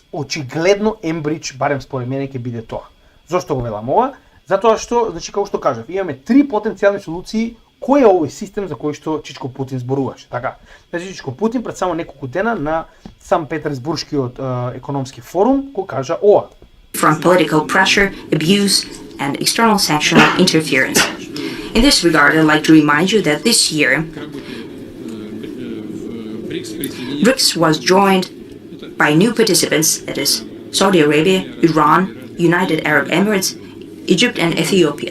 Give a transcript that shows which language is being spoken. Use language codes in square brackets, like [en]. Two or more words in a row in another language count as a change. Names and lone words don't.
[mk] Очигледно Ембридж, барем според мене, ќе биде тоа. Зошто го велам ова? Затоа што, значи како што кажав, имаме 3 потенцијални солуции кој е овој систем за кој што Чичко Путин зборуваше. Така. Значи Чичко Путин пред само неколку дена на Санкт Петерсбургскиот економски форум кој кажа ова. [en] From political pressure, abuse and external sanctional interference. In this regard, I'd like to remind you that this year BRICS was joined by new participants, that is, Saudi Arabia, Iran, United Arab Emirates, Egypt, and Ethiopia.